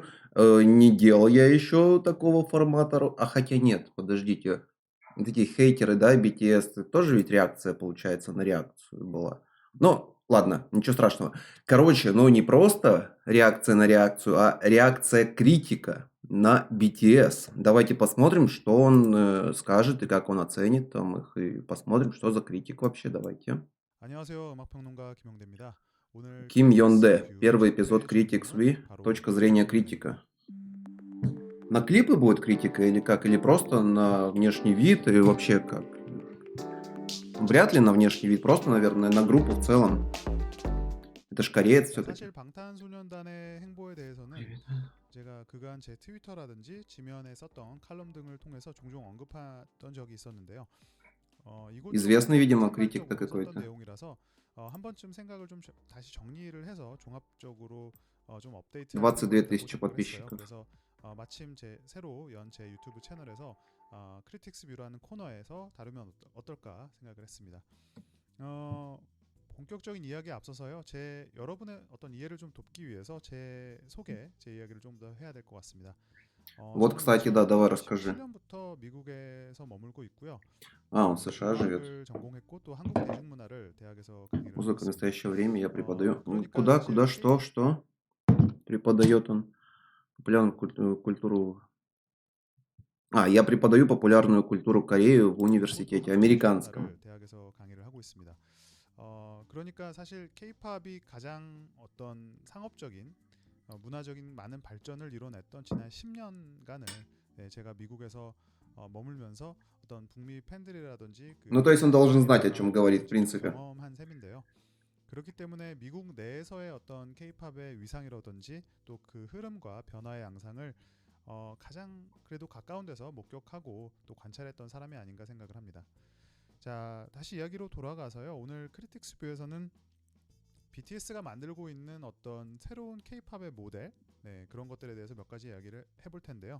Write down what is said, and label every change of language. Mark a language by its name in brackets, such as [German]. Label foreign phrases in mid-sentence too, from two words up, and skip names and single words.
[Russian] Не делал я еще такого формата, а хотя нет, подождите, вот эти хейтеры, да, BTS, это тоже ведь реакция, получается, на реакцию была. Ну, ладно, ничего страшного. Короче, ну не просто реакция на реакцию, а реакция критика на BTS. Давайте посмотрим, что он скажет и как он оценит там их, и посмотрим, что за критик вообще. Давайте. [Korean] 안녕하세요. 음악평론가 김영대입니다. 오늘 [Russian] Ким Йон [Korean] 크리틱스 [Russian] Дэ. [Korean] 리뷰 [Russian] Первый [Korean] 첫 [Russian] эпизод [Korean] 회 [Russian] Critics [Korean] 주인공은 [Russian] V. [Korean] 바로 [Russian] Точка зрения [Korean] BTS입니다. [Russian] критика. На клипы будет критика или как? Или просто на внешний вид и вообще как? Вряд ли на внешний вид, просто, наверное, на группу в целом. Это ж кореец [Korean] 자, [Russian] все-таки. [Korean] 사실 방탄소년단의 행보에 대해서는 제가 그간 제 트위터라든지 지면에 썼던 칼럼 등을 통해서 종종 언급했던 적이 있었는데요. 이곳저곳 [Russian] Известный, [Korean] 좀 [Russian] видимо, критик-то [Korean] 산발적으로 썼던 [Russian] какой-то. [Korean] 내용이라서 한 번쯤 생각을 좀 다시 정리를 해서 종합적으로 좀 업데이트할 필요가 [Russian] 22 [Korean] 있다고 [Russian] тысячи [Korean] 생각을 했어요. [Russian] подписчиков. [Korean] 그래서 마침 제 새로 연 제 유튜브 채널에서 크리틱스 뷰라는 코너에서 다루면 어떨까 생각을 했습니다. 어, 본격적인 이야기에 앞서서요. 제 여러분의 어떤 이해를 좀 돕기 위해서 제 이야기를 좀 더 해야 될 것 같습니다. [Russian] Вот, [Korean] 저는 [Russian] кстати, да, давай расскажи. [Korean] 2017년부터 미국에서 머물고 있고요. [Russian] А, он в США живет. [Korean] 음악을 전공했고 또 한국 대중문화를 대학에서 강의를 하고 [Russian] Музыка в [Korean] 있습니다. [Russian] настоящее время я преподаю. [Korean] 그러니까 [Russian] Куда, [Korean] 사실 [Russian] куда, что преподает он? Популярную культуру. Я преподаю популярную культуру Кореи в [Korean] 한국 또 [Russian] университете [Korean] 한국 [Russian] американском. [Korean] 대중문화를 대학에서 강의를 하고 있습니다. 그러니까 사실 K-팝이 가장 어떤 상업적인 문화적인 많은 발전을 이뤄냈던 지난 10년간을 제가 미국에서 머물면서 어떤 북미 팬들이라든지 [Russian] Ну, [Korean] 그 [Russian] то есть он должен [Korean] 팬들에게 [Russian] знать, о чем говорит, в [Korean] 나눠보면서 직접 [Russian] принципе. [Korean] 경험한 셈인데요. 그렇기 때문에 미국 내에서의 어떤 K-팝의 위상이라든지 또 그 흐름과 변화의 양상을 가장 그래도 가까운 데서 목격하고 또 관찰했던 사람이 아닌가 생각을 합니다. 자, 다시 이야기로 돌아가서요. 오늘 크리틱스 뷰에서는 BTS가 만들고 있는 어떤 새로운 K-팝의 모델, 그런 것들에 대해서 몇 가지 이야기를 해볼 텐데요.